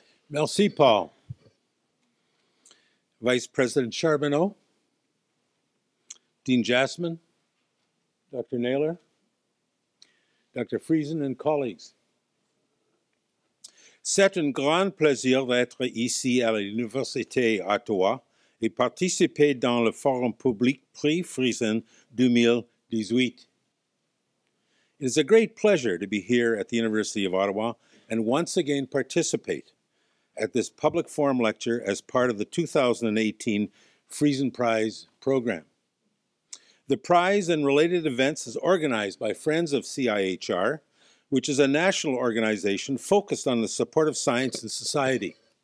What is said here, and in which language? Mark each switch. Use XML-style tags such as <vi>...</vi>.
<fr>Merci, Paul.</fr> <en>Vice President Charbonneau, Dean Jasmine, Dr. Naylor, Dr. Friesen, and colleagues.</en> <fr>C'est un grand plaisir d'être ici à l'Université d'Ottawa et participer dans le forum public Prix Friesen 2018.</fr> <en>It is a great pleasure to be here at the University of Ottawa and once again participate at this public forum lecture as part of the 2018 Friesen Prize program. The prize and related events is organized by Friends of CIHR, which is a national organization focused on the support of science and society.</en>